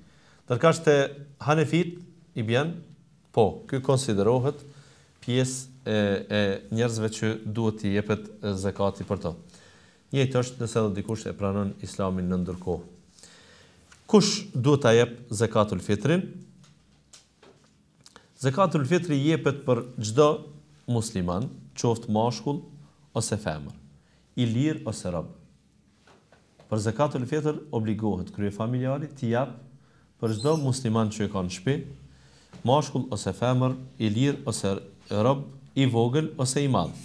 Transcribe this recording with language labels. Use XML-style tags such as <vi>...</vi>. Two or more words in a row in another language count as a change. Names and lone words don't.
<sq>Ndërkësh te Hanefit i bën, po, ky konsiderohet pjesë e njerëzve që duhet t'i jepet zakati për to. Njëjtë është nëse do dikush e pranon Islamin në ndërkohë. Kush duhet ta jep zakatul fitrin? Zakatul fitri jepet për çdo musliman, qoftë mashkull ose femër, i lirë ose rob. Për zakatul fitr obligohet kryefamiljari t'i jap për çdo musliman që e ka në shtëpi, mashkull ose femër, i lirë ose rob, i vogël ose i madh.</sq>